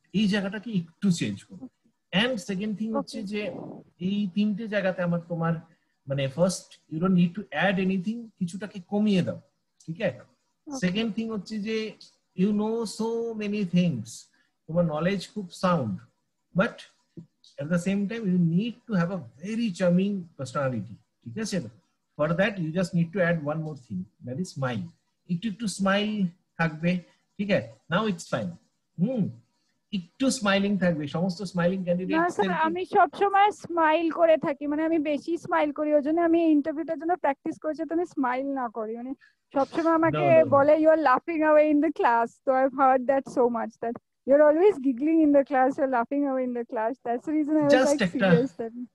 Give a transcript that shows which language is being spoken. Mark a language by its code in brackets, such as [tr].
[bn] এই জায়গাটাকে একটু চেঞ্জ করো। এন্ড সেকেন্ড থিং হচ্ছে যে এই তিনটে জায়গাতে আমার তোমার মানে first, [en] you don't need to add anything, [bn] কিছুটাকে কমিয়ে দাও, ঠিক আছে? [en] second thing হচ্ছে যে you know so many things, [bn] তোমার নলেজ খুব sound, [en] But at the same time you need to have a very charming personality, ঠিক আছে? For that you just need to add one more thing, that is smile, [bn] একটু smile থাকবে, ঠিক আছে? [en] Now it's fine. [bn] একটু smiling থাকবে, সমস্ত smiling না [en] candidate [bn] স্যার, আমি সব সময় স্মাইল করে থাকি, মানে আমি বেশি স্মাইল করি, ওই জন্য আমি ইন্টারভিউটার জন্য প্র্যাকটিস করছি তুমি স্মাইল না করি, মানে সবসময় আমাকে বলে [en] You আর লাফিং away in the class, তো I have heard that so much that you are always গিগলিং in the class, you আর লাফিং away in the class, that's the reason I was like serious that.